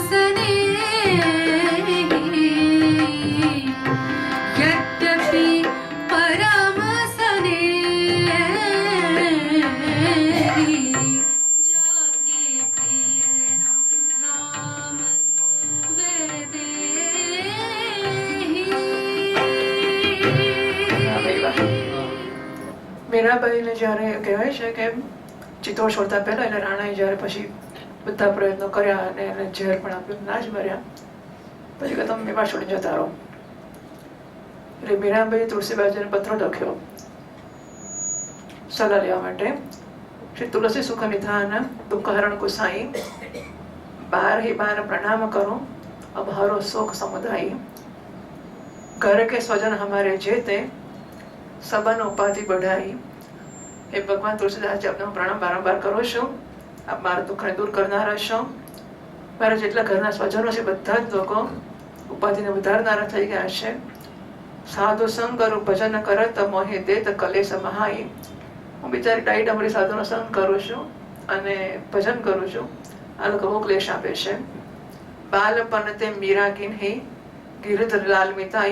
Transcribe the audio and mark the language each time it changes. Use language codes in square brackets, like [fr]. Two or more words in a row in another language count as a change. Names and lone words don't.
[awa] स्नेही यद्यपि परम स्नेही जाके प्रिय नाराम वैदेही [gu] મીરાબાઈને જ્યારે કહેવાય છે કે ચિત્તોડ છોડતા પહેલા એટલે રાણાએ જ્યારે પછી બધા પ્રયત્નો કર્યા અને એને ઝેર પણ આપ્યું ના જ મર્યા પછી કે તમે મેવા છોડી જતા રહો એટલે મીરાબાઈએ તુલસીબાજીને પત્ર લખ્યો સલાહ લેવા માટે [bra] श्री तुलसी सुख निधान दुःखहरण गुसाई बार ही बार प्रणाम करो अब हरो शोक समुदाय घर के स्वजन हमारे जेते सबन उपाधि बढ़ाई [gu] હે ભગવાન તુલસીદાસ જી આપને પ્રણામ બારંબાર કરો છો આપ મારા દુખ દૂર કરનારા છો મારા જેટલા ઘરના સ્વજનો છે બધા જ લોકો ઉપાધિને વધારનારા થઈ ગયા છે [bra] साधु संग करूं भजन करत मोहे देत कलेश महाई. [gu] હું બિચારી ડાઈ ડમરી સાધુનો સંગ કરું છું અને ભજન કરું છું, આ લોકો બહુ ક્લેશ આપે છે. [bra] बालपण ते मीरा किन्ही गिरधर लाल मिताई.